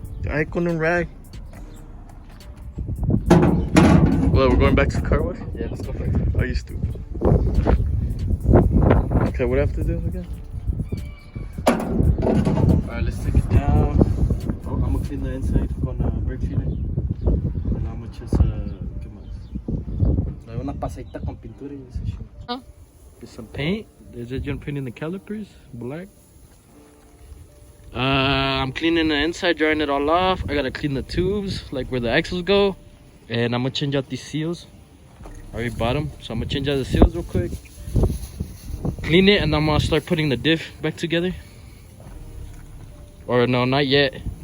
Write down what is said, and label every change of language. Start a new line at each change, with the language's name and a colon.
Spanish: Ay, con un rag.
English: Well, we're going back to the car wash? Yeah, let's go back. Are you stupid? Okay, what do I have to do again? Alright, let's take it down. Oh, I'm gonna clean the inside con brake cleaner. And I'm gonna just,
Spanish: ¿qué más? Le doy una pasadita con pintura y ese shit.
English: Huh? Get some paint. Is it gonna paint in the calipers? Black. I'm cleaning the inside, drying it all off. I gotta clean the tubes, like where the axles go. And I'm gonna change out these seals. I already bought them, so I'm gonna change out the seals real quick. Clean it, and I'm gonna start putting the diff back together. Or no, not yet.